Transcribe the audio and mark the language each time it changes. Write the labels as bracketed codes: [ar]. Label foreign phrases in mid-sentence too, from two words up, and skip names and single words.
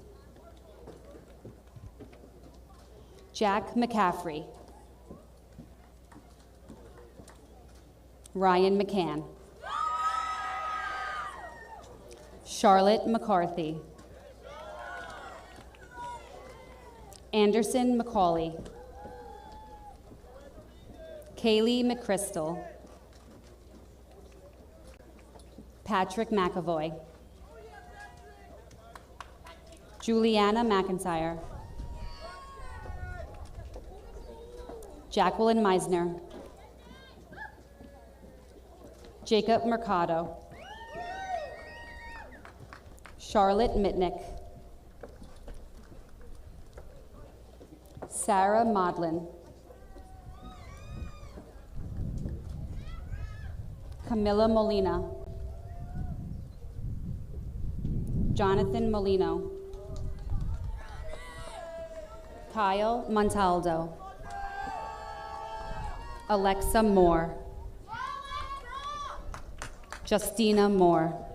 [en] Jack McCaffrey. Ryan McCann. Charlotte McCarthy. Anderson McCauley. Kaylee McChrystal. Patrick McAvoy. Juliana McIntyre. Jacqueline Meisner. Jacob Mercado. Charlotte Mitnick. Sarah Modlin. Camilla Molina. Jonathan Molino. Kyle Montaldo. Alexa Moore. Justina Moore.